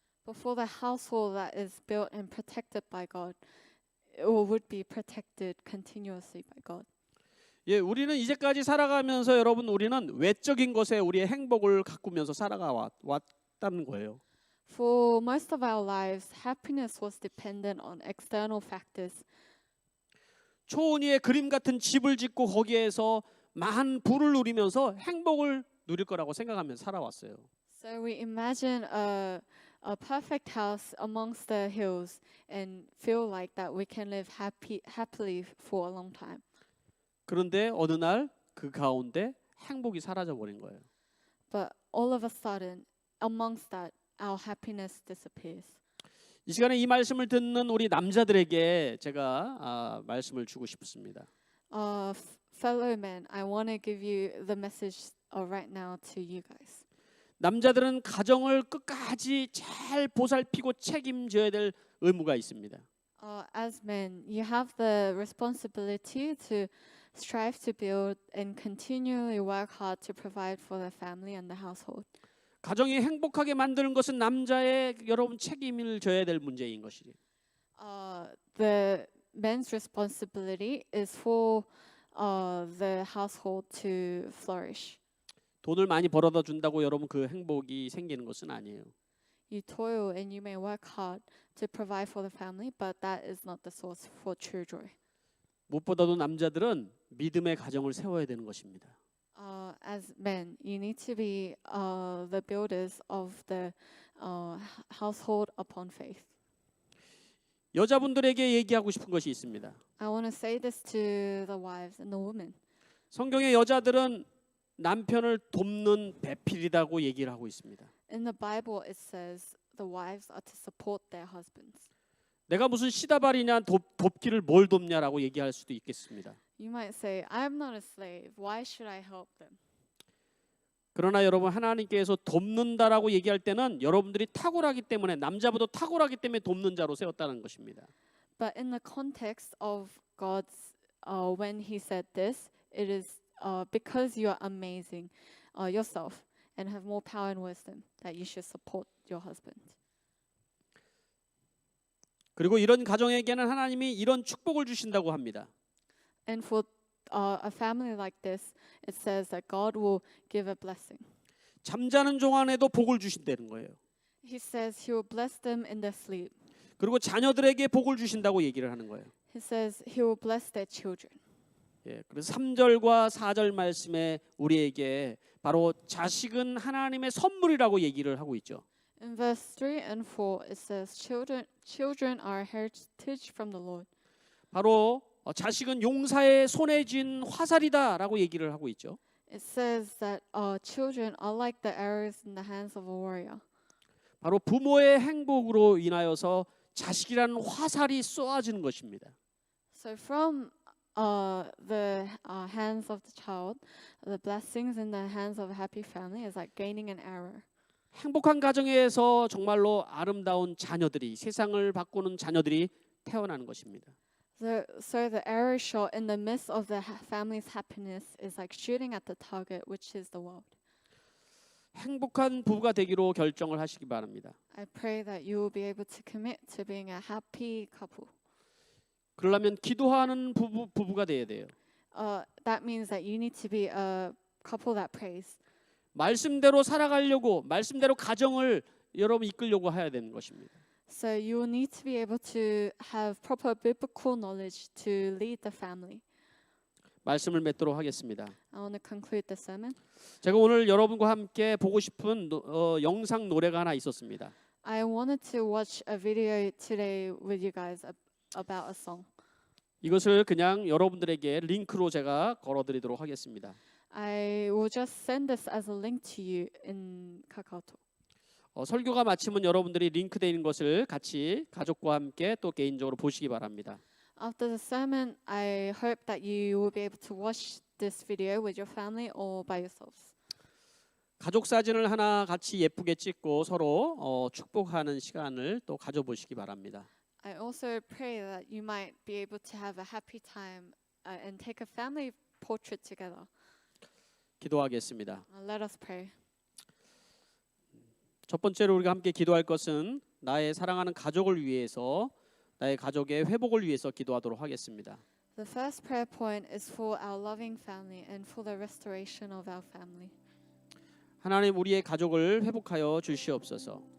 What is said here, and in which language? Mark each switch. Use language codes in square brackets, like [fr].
[en] But for the household that is built and protected by God, it would be protected continuously by God. [ko] 예, 우리는 이제까지 살아가면서 여러분 우리는 외적인 것에 우리의 행복을 가꾸면서 왔다는 거예요. [en] For most of our lives, happiness was dependent on external factors. [ko] 초은이의 그림 같은 집을 짓고 거기에서 많은 부를 누리면서 행복을 누릴 거라고 생각하면서 살아왔어요. [en] So we imagine a perfect house amongst the hills and feel like that we can live happily for a long time. [ko] 그런데 어느 날 그 가운데 행복이 사라져 버린 거예요. [en] But all of a sudden, amongst that, our happiness disappears. [ko] 이 시간에 이 말씀을 듣는 우리 남자들에게 제가 말씀을 주고 싶습니다. [en] Fellow men, I want to give you the message right now to you guys. [ko] 남자들은 가정을 끝까지 잘 보살피고 책임져야 될 의무가 있습니다. [en] As men, you have the responsibility to strive to build and continually work hard to provide for the family and the household. [ko] 가정이 행복하게 만드는 것은 남자의 여러분 책임을 져야 될 문제인 것이지. [en] The men's responsibility is for the household to flourish. [ko] 돈을 많이 벌어다 준다고 여러분 그 행복이 생기는 것은 아니에요. [en] You toil and you may work hard to provide for the family, but that is not the source for true joy. [ko] 무엇보다도 남자들은 믿음의 가정을 세워야 되는 것입니다. [en] As men, you need to be the builders of the household upon faith. [ko] 여자분들에게 얘기하고 싶은 것이 있습니다. [en] I want to say this to the wives and the women. [ko] 성경의 여자들은 남편을 돕는 배필이라고 얘기를 하고 있습니다. [en] In the Bible, it says the wives are to support their husbands. [ko] 내가 무슨 시다발이냐 돕기를 뭘 돕냐라고 얘기할 수도 있겠습니다. [en] You might say, I'm not a slave. Why should I help them? [ko] 그러나 여러분 하나님께서 돕는다라고 얘기할 때는 여러분들이 탁월하기 때문에 남자보다 탁월하기 때문에 돕는 자로 세웠다는 것입니다. [en] But in the context of God's, when He said this, it is because you are amazing yourself and have more power and wisdom that you should support your husband. [ko] 그리고 이런 가정에게는 하나님이 이런 축복을 주신다고 합니다. [en] And for a family like this, it says that God will give a blessing. [ko] 잠자는 동안에도 복을 주신다는 거예요. [en] He says He will bless them in their sleep. [ko] 그리고 자녀들에게 복을 주신다고 얘기를 하는 거예요. [en] He says He will bless their children. [ko] 예, 그래서 3절과 4절 말씀에 우리에게 바로 자식은 하나님의 선물이라고 얘기를 하고 있죠. [en] In verse 3 and 4, it says, children are heritage from the Lord. [ko] 바로 자식은 용사의 손에 쥔 화살이다라고 얘기를 하고 있죠. [en] It says that children are like the arrows in the hands of a warrior. [ko] 바로 부모의 행복으로 인하여서 자식이라는 화살이 쏘아지는 것입니다. [en] So from the hands of the child, the blessings in the hands of a happy family is like gaining an arrow. [ko] 행복한 가정에서 정말로 아름다운 자녀들이 세상을 바꾸는 자녀들이 태어나는 것입니다. [en] So the arrow shot in the midst of the family's happiness is like shooting at the target, which is the world. [ko] 행복한 부부가 되기로 결정을 하시기 바랍니다. [en] I pray that you will be able to commit to being a happy couple. [ko] 그러려면 기도하는 부부가 돼야 돼요. [en] That means that you need to be a couple that prays. [ko] 말씀대로 살아가려고 말씀대로 가정을 여러분 이끌려고 해야 되는 것입니다. [en] So you will need to be able to have proper biblical knowledge to lead the family. [ko] 말씀을 맺도록 하겠습니다. [en] I want to conclude the sermon. [ko] 제가 오늘 여러분과 함께 보고 싶은 영상 노래가 하나 있었습니다. [en] I wanted to watch a video today with you guys about a song. [ko] 이것을 그냥 여러분들에게 링크로 제가 걸어드리도록 하겠습니다. [en] I will just send this as a link to you in KakaoTalk. [ko] 설교가 마치면 여러분들이 링크되어 있는 것을 같이 가족과 함께 또 개인적으로 보시기 바랍니다. [en] After the sermon, I hope that you will be able to watch this video with your family or by yourselves. [ko] 가족 사진을 하나 같이 예쁘게 찍고 서로 축복하는 시간을 또 가져보시기 바랍니다. [en] I also pray that you might be able to have a happy time and take a family portrait together. [ko] 기도하겠습니다. [en] Let us pray. [ko] 첫 번째로 우리가 함께 기도할 것은 나의 사랑하는 가족을 위해서 나의 가족의 회복을 위해서 기도하도록 하겠습니다. [en] The first prayer point is for our loving family and for the restoration of our family. [ko] 하나님 우리의 가족을 회복하여 주시옵소서.